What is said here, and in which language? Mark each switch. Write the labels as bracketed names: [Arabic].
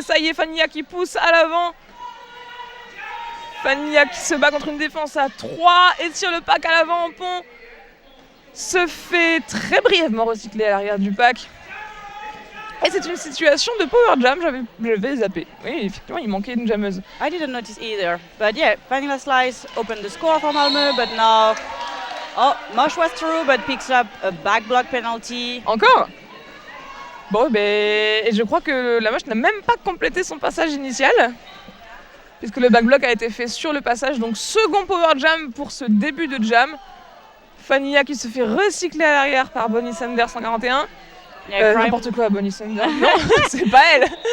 [French] Ça y est, Fannia qui pousse à l'avant. Fannia qui se bat contre une défense à 3 et tire le pack à l'avant en pont. Se fait très brièvement recycler à l'arrière du pack. Et c'est une situation de power jam, j'avais zappé. Oui, effectivement, il manquait une jammeuse. [English] I didn't notice either. But yeah, Fannia Slice opened the score for Malmö, but now... Oh, Mosh was through, but picks up a back block penalty. [French] Encore ? Bon, et je crois que la Moche n'a même pas complété son passage initial, puisque le backblock a été fait sur le passage, donc second power jam pour ce début de jam. Fannia qui se fait recycler à l'arrière par Bonnie Sander 141. N'importe quoi, Bonnie Sander. Non, c'est pas elle.